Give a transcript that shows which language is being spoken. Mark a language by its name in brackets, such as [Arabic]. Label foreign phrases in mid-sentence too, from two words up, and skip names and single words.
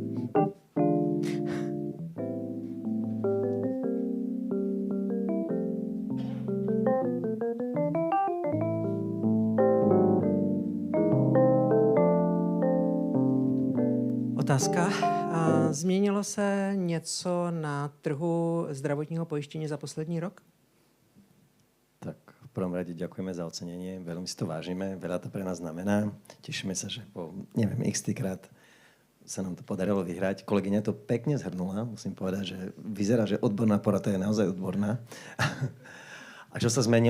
[Czech] Otázka. Změnilo se něco na trhu zdravotního pojištění za poslední rok? [Slovak] Tak v prvom rade ďakujeme za ocenenie, veľmi si to vážime, veľa to pre nás znamená. Tešíme sa, že po, neviem, x-krát sa nám to podarilo vyhrať. Kolegyňa to pekne zhrnula, musím povedať, že vyzerá, že odborná porota je naozaj odborná. A čo sa zmenilo?